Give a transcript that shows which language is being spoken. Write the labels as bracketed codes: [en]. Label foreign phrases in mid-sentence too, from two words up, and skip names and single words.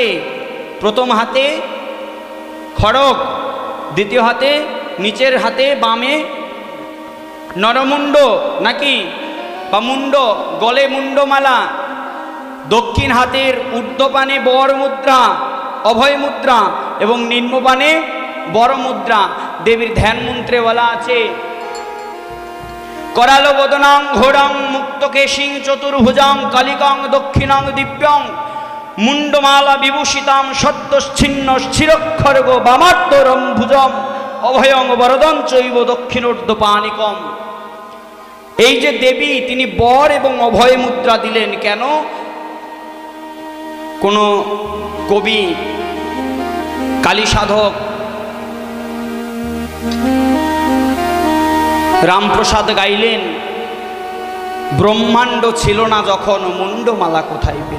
[bn] প্রথম হাতে খড়গ, দ্বিতীয় হাতে নিচের হাতে বামে নরমুণ্ড নাকি বা মুণ্ড, গলে মুণ্ডমালা, দক্ষিণ হাতের ঊর্ধ্বপানে বর মুদ্রা, অভয় মুদ্রা এবং নিম্নপানে বড় মুদ্রা। দেবীর ধ্যান মন্ত্রে বলা আছে, [sa] करालो बदनां घोरं मुक्तकेशिं चतुर्भुजां कालिकां दक्षिणां दिव्यां मुंडमाला विभूषितां सत्तश्छिन्न स्थिरक्षरगो वामार्धरं भुजं अभयं वरदं चैव दक्षिणोर्ध्वपानिकं। [bn] এই যে দেবী তিনি বর এবং অভয় মুদ্রা দিলেন কেন? কোন কবি কালী সাধক রামপ্রসাদ গাইলেন, ব্রহ্মাণ্ড ছিল না যখন মুন্ডমালা কোথায় পেল।